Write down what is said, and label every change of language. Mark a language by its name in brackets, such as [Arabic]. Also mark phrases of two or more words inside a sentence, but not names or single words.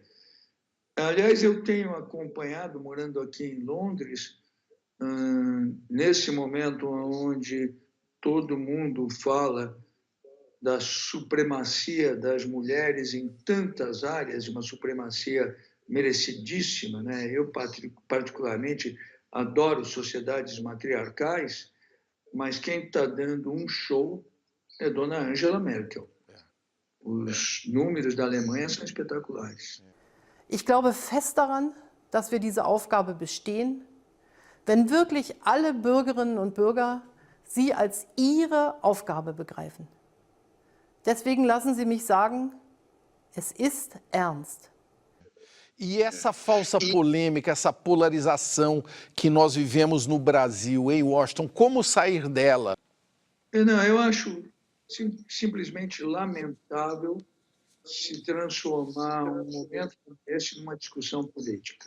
[Portuguese] Aliás, eu tenho acompanhado, morando aqui em Londres, nesse momento onde todo mundo fala da supremacia das mulheres em tantas áreas, uma supremacia merecidíssima, né? Eu, particularmente, adoro sociedades matriarcais, mas quem está dando um show é Dona Angela Merkel. Os números da Alemanha são espetaculares. [German] Ich glaube fest daran, dass wir diese Aufgabe bestehen, wenn wirklich alle Bürgerinnen und Bürger sie als ihre Aufgabe begreifen. Deswegen lassen Sie mich sagen, es ist ernst. [Portuguese] E essa falsa polêmica, essa polarização que nós vivemos no Brasil, em Washington, como sair dela? Não, eu acho simplesmente lamentável se transformar um momento como esse numa discussão política.